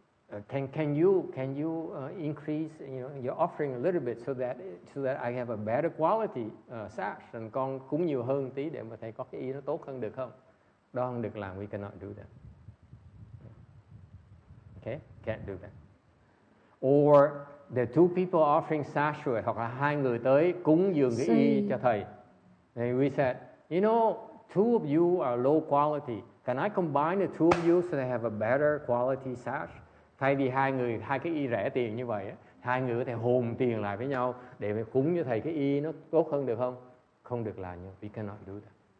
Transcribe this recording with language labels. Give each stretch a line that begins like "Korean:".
English: Okay, can you increase your offering a little bit so that I have a better quality sash, and
Vietnamese: con cúng nhiều hơn tí để mà thầy có cái y nó tốt hơn được không? Đó không được làm,
English: we cannot do that. Okay, can't do that. Or the two people offering sash,
Vietnamese: hoặc là hai người tới cúng dường cái y cho thầy.
English: And we said, you know, two of you are low quality. Can I combine the two of you so they have a better quality sash?
Vietnamese: Thay vì hai cái y rẻ tiền như vậy, hai người có thể hồn tiền lại với nhau để mà cúng cho thầy cái y nó tốt hơn được không? Không được làm như
English: we cannot do that.